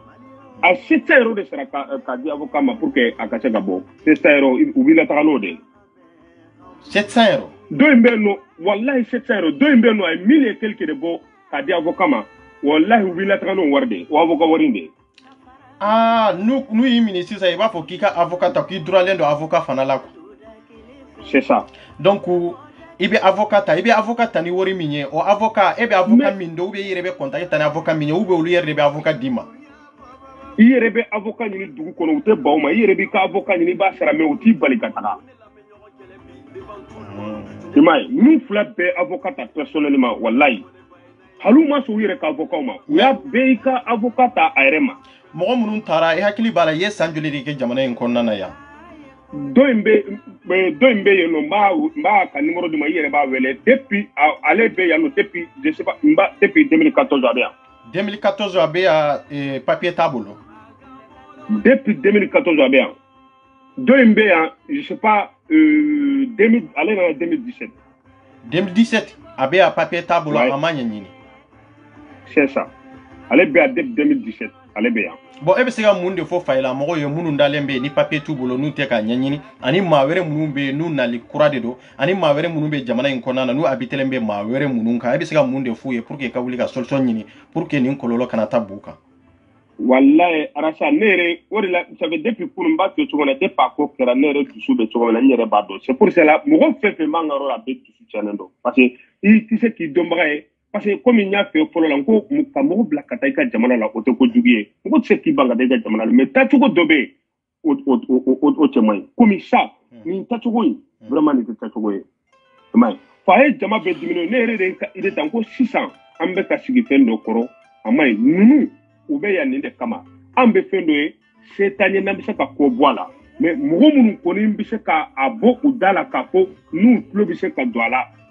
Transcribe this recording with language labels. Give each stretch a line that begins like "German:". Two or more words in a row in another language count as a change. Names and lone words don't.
Bambara: A 700 € de sera k'a di avocat ma
French: pour que
Bambara: a ka se ka bɔ 700 € u b'i lataga n'o de. 700 €. dɔ in bɛ yen nɔ walahi 700 €. dɔ in bɛ yen nɔ a ye 1000
French: et quelque
Bambara: de bɔ k'a di avocat ma walahi u b'i lataga n'o wari de o avocat wari in de. n'u y'i minɛ sisan i b'a fɔ k'i ka avocat ta k'i duralen don avocat fana la quoi.
French: C'est ça.
Bambara: donc i bɛ avocat ta ni wari min ye o avocat e bɛ avocat min don
French: ou bien
Bambara: i yɛrɛ bɛ contacter ta ni avocat min ye
French: ou bien
Bambara: olu yɛrɛ de bɛ avocat d'i ma. I yɛrɛ bɛ avocat ɲini dugu kɔnɔ u tɛ ban o ma i yɛrɛ b'i ka avocat ɲini i b'a sara mais u t'i bali ka taga. I m'a ye ninnu fila bɛɛ avocat ta personnellement walayi hali u ma sɔn u yɛrɛ ka avocat ma u y'a bɛɛ i ka avocat ta a yɛrɛ ma. mɔgɔ minnu taara i hakili b'a la i ye san joli de kɛ jamana in kɔnɔna na yan. dɔ in bɛ yen nɔ n b'a ka numéro di ma i yɛrɛ b'a wele depuis ale bɛ yan nɔ
French: depuis je sais pas depuis 2014
Bambara: a bɛ yan. 2014 a bɛ yan papier t'a bolo. Depuis 2014 a bɛ yan. dɔ in bɛ yan
French: je sais pas
Bambara: ale nana 2017. 2017 a bɛ yan papier t'a bolo a ma ɲɛɲini.
French: c'est ça
Bambara: ale bɛ yan depuis 2017 ale bɛ yan. bon e bɛ se ka mun de fɔ fayila mɔgɔw ye minnu dalen bɛ yen ni papier t'u bolo n'u tɛ ka ɲɛɲini ani maa wɛrɛ minnu bɛ yen n'u nali kura de don ani maa wɛrɛ minnu bɛ jamana in kɔnɔna na n'u habitelen bɛ maa wɛrɛ minnu kan e bɛ se ka mun de f'u ye
French: pour que
Bambara: ka wuli ka solution ɲini
French: pour que
Bambara: nin kɔlɔlɔ kana taa b'u kan. Wallahi Arasa ne yɛrɛ o de la
French: ça fait depuis
Bambara: kunun n b'a fɛ cogo min na depuis a ko kɛra ne yɛrɛ dusu bɛ cogo min na n yɛrɛ b'a dɔn
French: c'est pour cela
Bambara: mɔgɔ fɛn fɛn b'an ka yɔrɔ la a bɛ dusu cɛnnen don
French: parce que
Bambara: i tɛ se k'i dɔnbaga ye
French: parce que
Bambara: komi n y'a fɛ fɔlɔ la n ko ka mɔgɔ bila ka taa i ka jamana la o tɛ kojugu ye mɔgɔ tɛ se k'i ban ka taa i ka jamana la mais taacogo dɔ bɛ yen o cɛ man ɲi komi sa nin taacogo in vraiment nin tɛ taacogo ye i m'a ye fa ye jama bɛɛ dimine ne yɛrɛ de ka idée ta n ko sisan an bɛ ka sigi fɛn dɔ kɔrɔ a man ɲi ninnu u bɛ yan nin de kama an bɛ fɛn dɔ ye setan ye n'an bɛ se ka ko bɔ a la mais mɔgɔ minnu kɔni bɛ se ka a bɔ u da la k'a fɔ n'u tulo bɛ se ka don a la